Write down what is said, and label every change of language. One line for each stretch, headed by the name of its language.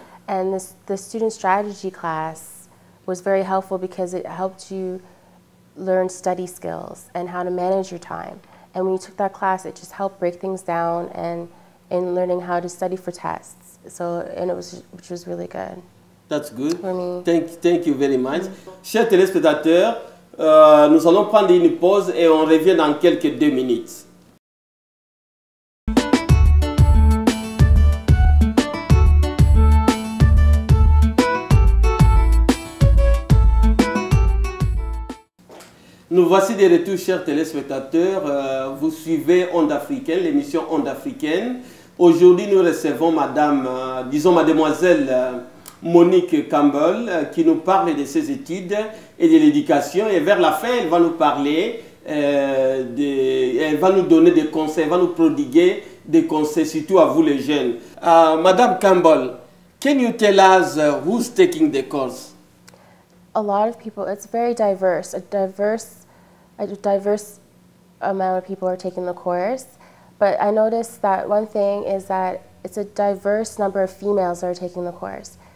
English: And the student strategy class was very helpful because it helped you learn study skills and how to manage your time. And when you took that class, it just helped break things down and in learning how to study for tests. Which was really good. That's good. For me. Thank you very much.
French: Chers téléspectateurs, nous allons prendre une pause et on revient dans quelques 2 minutes. Nous voici de retour, chers téléspectateurs. Vous suivez Ondes Africaines, l'émission Ondes Africaines. Aujourd'hui, nous recevons mademoiselle Monique Campbell qui nous parle de ses études et de l'éducation. Et vers la fin, elle va nous parler, elle va nous donner des conseils, elle va nous prodiguer des conseils, surtout à vous les jeunes.
English: Madame Campbell, can you tell us who's taking the course? A lot of people. It's very diverse. A diverse amount of people are taking the course. But I noticed that one thing is that it's a diverse number of females that are taking the course.